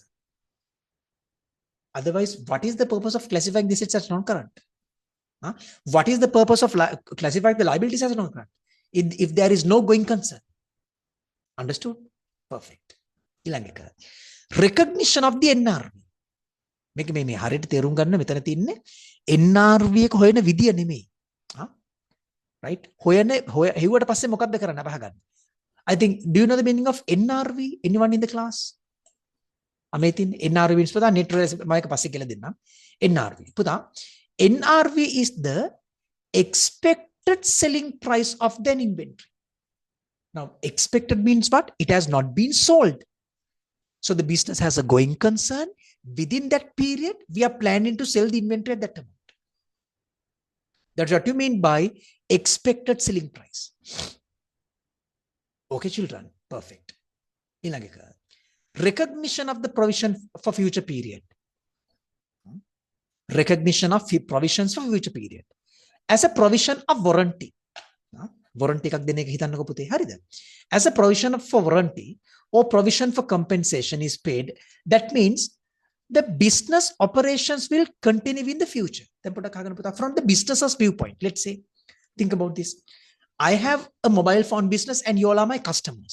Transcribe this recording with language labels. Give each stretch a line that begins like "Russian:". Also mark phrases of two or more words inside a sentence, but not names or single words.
English: Otherwise, what is the purpose of classifying the assets as non-current? What is the purpose of classifying the liabilities as non-current if there is no going concern? Understood? Perfect. Recognition of the NRV.
Sinhala: මේක මේ හරියට තේරුම් ගන්න මෙතන තින්නේ NRV එක හොයන විදිය නෙමෙයි. right? හොයන හෙව්වට පස්සේ මොකක්ද කරන්න අහගන්න.
English: I think, do you know the meaning of NRV? Anyone in the class? අමේතින් NRV means පුතා net realizable,
Sinhala: මම ඒක පස්සේ කියලා දෙන්නම්.
English: NRV.
Sinhala: පුතා,
English: NRV is the expected selling price of the inventory. Now, expected means what? It has not been sold. So the business has a going concern. Within that period, we are planning to sell the inventory at that amount. That's what you mean by expected selling price. Okay, children. Perfect. Recognition of the provision for future period. Recognition of provisions for future period. As a provision of warranty.
Sinhala: Warranty එකක් දෙන එක හිතන්නකො පුතේ. හරිද?
English: As a provision for warranty or provision for compensation is paid, that means the business operations will continue in the future. From the business's viewpoint, let's say, think about this. I have a mobile phone business and you all are my customers.